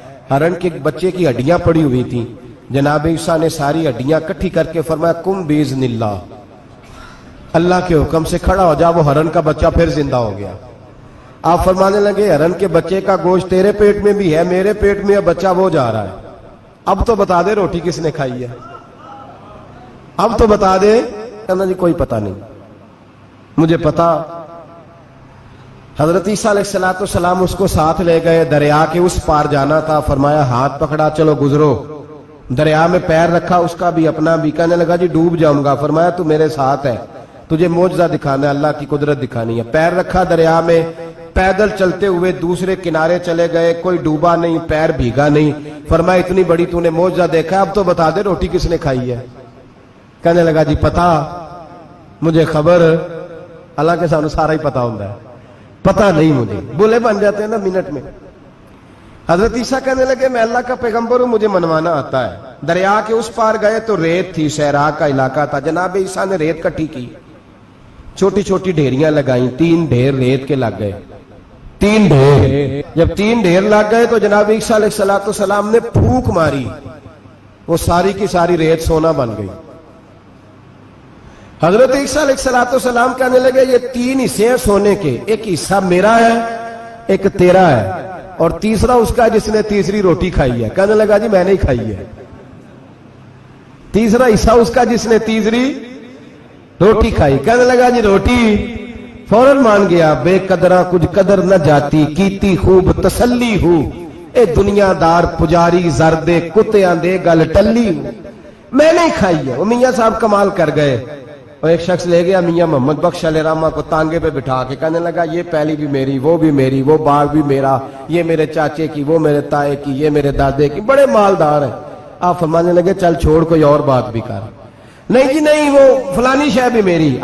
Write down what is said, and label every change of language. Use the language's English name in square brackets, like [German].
[Urdu] ہرن کے بچے کی ہڈیاں پڑی ہوئی تھیں. جناب عیسیٰ نے ساری ہڈیاں اکٹھی کر کے فرمایا [Arabic] کم باذن اللہ، [Urdu] اللہ کے حکم سے کھڑا ہو جا. وہ ہرن کا بچہ پھر زندہ ہو گیا. آپ فرمانے لگے ہرن کے بچے کا گوشت تیرے پیٹ میں بھی ہے، میرے پیٹ میں بچہ وہ جا رہا ہے. اب تو بتا دے روٹی کس نے کھائی ہے، اب تو بتا دے. کہنا جی کوئی پتہ نہیں، مجھے پتا. حضرت عیسیٰ علیہ السلام اس کو ساتھ لے گئے، دریا کے اس پار جانا تھا. فرمایا ہاتھ پکڑا، چلو گزرو. دریا میں پیر رکھا، اس کا بھی اپنا بھی. کہنے لگا جی ڈوب جاؤں گا. فرمایا تو میرے ساتھ ہے، تجھے معجزہ دکھانا ہے، اللہ کی قدرت دکھانی ہے. پیر رکھا دریا میں، پیدل چلتے ہوئے دوسرے کنارے چلے گئے. کوئی ڈوبا نہیں، پیر بھیگا نہیں. فرمایا اتنی بڑی تو نے معجزہ دیکھا، اب تو بتا دے روٹی کس نے کھائی ہے. کہنے لگا جی پتا، مجھے خبر، حالانکہ سانو سارا ہی پتا ہوتا ہے، پتا نہیں مجھے. بولے بن جاتے ہیں نا منٹ میں. حضرت عیسیٰ کہنے لگے میں اللہ کا پیغمبر ہوں، مجھے منوانا آتا ہے. دریا کے اس پار گئے تو ریت تھی، صحرا کا علاقہ تھا. جناب عیسیٰ نے ریت کٹھی کی، چھوٹی چھوٹی ڈھیریاں لگائیں. 3 ڈھیر ریت کے لگ گئے. 3 ڈھیر، جب 3 ڈھیر لگ گئے تو جناب عیسیٰ علیہ السلام نے پھونک ماری، وہ ساری کی ساری ریت سونا بن گئی. حضرت عیسیٰ علیہ السلام کہنے لگے یہ 3 حصے ہیں سونے کے، ایک حصہ میرا ہے، ایک تیرا ہے، اور تیسرا اس کا جس نے تیسری روٹی کھائی ہے. کہنے لگا جی میں نے کھائی ہے. تیسرا حصہ اس کا جس نے تیسری روٹی کھائی. کہنے لگا جی روٹی. فوراً مان گیا. [Punjabi] بے قدرہ کچھ قدر نہ جاتی، کیتی خوب تسلی ہو، اے دنیا دار پجاری زردے کتیاں دے گل ٹلی ہو. [Urdu] میں نے کھائی ہے. وہ میاں صاحب کمال کر گئے. اور ایک شخص لے گیا میاں محمد بخش علیہ رحمہ کو تانگے پہ بٹھا کے. کہنے لگا یہ پہلی بھی میری، وہ بھی میری، وہ باغ بھی میرا، یہ میرے چاچے کی، وہ میرے تائے کی، یہ میرے دادے کی، بڑے مالدار ہیں. آپ فرمانے لگے چل چھوڑ کوئی اور بات بھی کر. نہیں جی نہیں، وہ فلانی شے بھی میری.